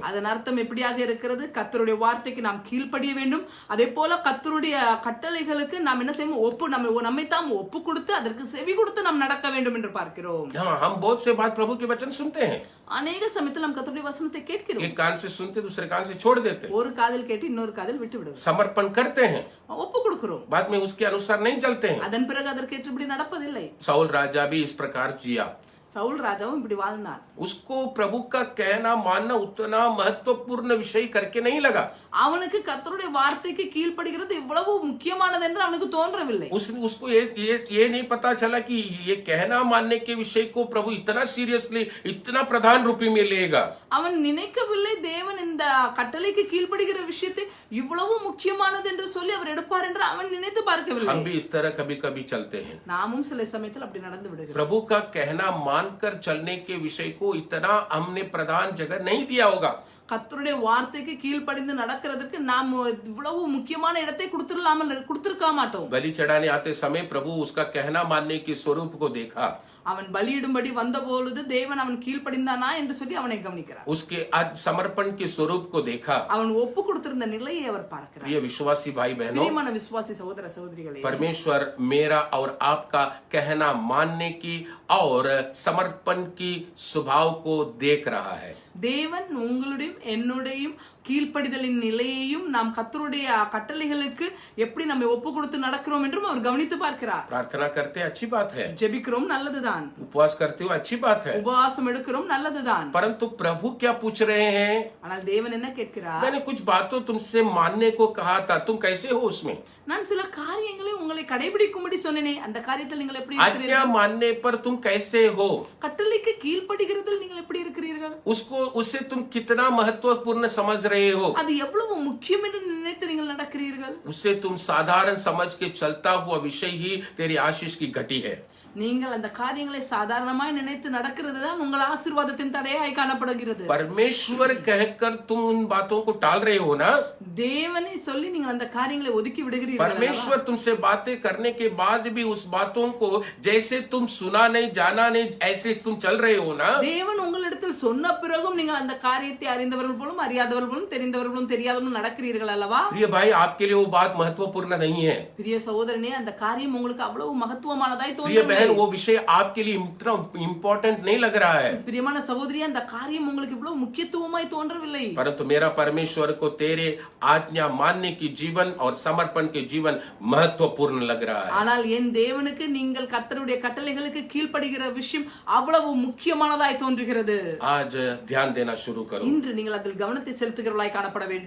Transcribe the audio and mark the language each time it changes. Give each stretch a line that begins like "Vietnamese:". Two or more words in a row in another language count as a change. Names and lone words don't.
Tamil: அதன் அர்த்தம் எப்படியாக இருக்கிறது? கர்த்தருடைய வார்த்தைக்கு நாம் கீழ்ப்படிய வேண்டும். அதே போல கர்த்தருடைய கட்டளைகளுக்கு நாம் என்ன செய்யணும்? நம்மை தாம் ஒப்பு கொடுத்து அதற்கு செவி கொடுத்து நாம் நடக்க வேண்டும் என்று பார்க்கிறோம்.
Hindi: हाँ, हम बहुत से बात प्रभु के वचन सुनते हैं,
Tamil: அநேக சமயத்தில் நாம் கர்த்தருடைய வசனத்தை கேட்கிறோம்.
Hindi: एक कान से सुनते दूसरे कान से छोड़ देते हैं,
Tamil: ஒரு காதில் கேட்டு இன்னொரு காதில் விட்டு விடுவோம்.
Hindi: समर्पण करते हैं,
Tamil: ஒப்பு கொடுக்கிறோம்.
Hindi: बाद में उसके अनुसार नहीं चलते हैं।
Tamil: அதன் பிறகு அதற்கேற்றபடி நடப்பதில்லை.
Hindi: साउल राजा भी इस प्रकार जिया।
Tamil: சவுல் ராஜாவும் இப்படி வாழ்ந்தான்.
Hindi: उसको प्रभु का कहना मानना उतना महत्वपूर्ण विषय करके नहीं लगा।
Tamil: அவனுக்கு கர்த்தருடைய வார்த்தைக்கு கீழ்ப்படிகிறது இவ்வளவு முக்கியமானது என்று அவனுக்கு தோன்றவில்லை.
Hindi: उसको ये नहीं पता चला कि ये कहना मानने के विषय को प्रभु इतना सीरियसली, इतना प्रधान रूपी में लेगा।
Tamil: அவன் நினைக்கவில்லை தேவன் இந்த கட்டளைக்கு கீழ்ப்படிகிற விஷயத்தை இவ்வளவு முக்கியமானது என்று சொல்லி அவர் எடுப்பார் என்று அவன் நினைத்து பார்க்கவில்லை.
Hindi: हम भी इस तरह कभी कभी चलते हैं।
Tamil: நாமும் சில சமயத்தில் அப்படி நடந்து விடுகிறோம்.
Hindi: प्रभु का कहना मानकर चलने के विषय को इतना हमने प्रधान जगह नहीं दिया होगा।
Tamil: கர்த்தருடைய வார்த்தைக்கு கீழ்ப்படிந்து நடக்கிறதுக்கு நாம் இவ்வளவு முக்கியமான இடத்தை கொடுத்திருக்க மாட்டோம்.
Hindi: बलि चढ़ाने आते समय प्रभु उसका कहना मानने के स्वरूप को देखा।
Tamil: அவன் பலியிடும்படி வந்த பொழுது தேவன் அவன் கீழ்ப்படிந்தானா என்று சொல்லி அவனை கவனிக்கிறார்.
Hindi: उसके समर्पण के स्वरूप को देखा।
Tamil: அவன் ஒப்பு கொடுத்திருந்த நிலையை அவர் பார்க்கிறார்.
Hindi: प्रिय विश्वासी भाई बहनों,
Tamil: பிரியமான விசுவாசி சகோதர சகோதரிகளே,
Hindi: परमेश्वर मेरा और आपका कहना मानने की और समर्पण की स्वभाव को देख रहा है।
Tamil: தேவன் உங்களுடையும் என்னுடையும் கீழ்ப்படிதலின் நிலையையும் நாம் கர்த்தருடைய கட்டளைகளுக்கு எப்படி நம்ம ஒப்பு கொடுத்து நடக்கிறோம் என்றும் அவர் கவனித்து பார்க்கிறார்.
Hindi: प्रार्थना करते अच्छी बात है,
Tamil: ஜெபிக்கிறோம் நல்லதுதான்,
Hindi: उपवास करते हो अच्छी बात है,
Tamil: உபவாசம் எடுக்கிறோம் நல்லதுதான்.
Hindi: परंतु प्रभु क्या पूछ रहे हैं?
Tamil: ஆனால் தேவன் என்ன கேட்கிறார்?
Hindi: मैंने कुछ बातों तुमसे मानने को कहा था, तुम कैसे हो उसमें?
Tamil: நான் சில காரியங்களை உங்களை கடைபிடிக்கும்படி சொன்னேனே, அந்த காரியத்தில் நீங்கள் எப்படி
Hindi: आज्ञा
Tamil: இருக்கிறீர்கள்?
Hindi: मानने पर तुम कैसे हो?
Tamil: கட்டளைக்கு கீழ்ப்படிகிறதில் நீங்கள் எப்படி இருக்கிறீர்கள்?
Hindi: उसे तुम कितना महत्वपूर्ण समझ रहे हो?
Tamil: அது எவ்வளவு முக்கியம் என்று நினைத்து நீங்கள் நடக்கிறீர்கள்?
Hindi: उसे तुम साधारण समझ के चलता हुआ विषय ही तेरी आशीष की घटी है।
Tamil: நீங்கள் அந்த காரியங்களை சாதாரணமாய் நினைத்து நடக்கிறது தான் உங்கள் ஆசீர்வாதத்தின் தடையாய் காணப்படுகிறது.
Hindi: परमेश्वर कहकर तुम उन बातों को टाल रहे हो ना?
Tamil: தேவனை சொல்லி நீங்கள் அந்த காரியங்களை ஒதுக்கி விடுகிறீர்கள்.
Hindi: परमेश्वर तुमसे बातें करने के बाद भी उस बातों को जैसे तुम सुना नहीं जाना नहीं ऐसे तुम चल रहे हो ना?
Tamil: தேவன் உங்களிடத்தில் சொன்ன பிறகும் நீங்கள் அந்த காரியத்தை அறிந்தவர்கள் போலும் அறியாதவர்கள் போலும் தெரிந்தவர்களும் தெரியாதவர்களும் நடக்கிறீர்கள் அல்லவா?
Hindi: प्रिय भाई, आपके लिए वो बात महत्वपूर्ण नहीं है।
Tamil: பிரிய சகோதரனே, அந்த காரியம் உங்களுக்கு அவ்வளவு மகத்துவமானதாய்
Hindi: प्रिय
Tamil: தோன்றவில்லை.
Hindi: बहन, वो विषय आपके लिए इतना इम्पोर्टेंट नहीं लग रहा है।
Tamil: பிரியமான சகோதரி, அந்த காரியம் உங்களுக்கு இவ்வளவு முக்கியத்துவமாய் தோன்றவில்லை.
Hindi: परंतु मेरा परमेश्वर को तेरे आज्ञा मानने की जीवन और समर्पण के जीवन महत्वपूर्ण लग रहा है।
Tamil: ஆனால் என் தேவனுக்கு நீங்கள் கர்த்தருடைய கட்டளைகளுக்கு கீழ்ப்படிகிற விஷயம் அவ்வளவு முக்கியமானதாய் தோன்றுகிறது.
Hindi: आज ध्यान देना शुरू करो।
Tamil: இன்று நீங்கள் அதில் கவனத்தை செலுத்துகிறவர்களாய் காணப்பட வேண்டும்.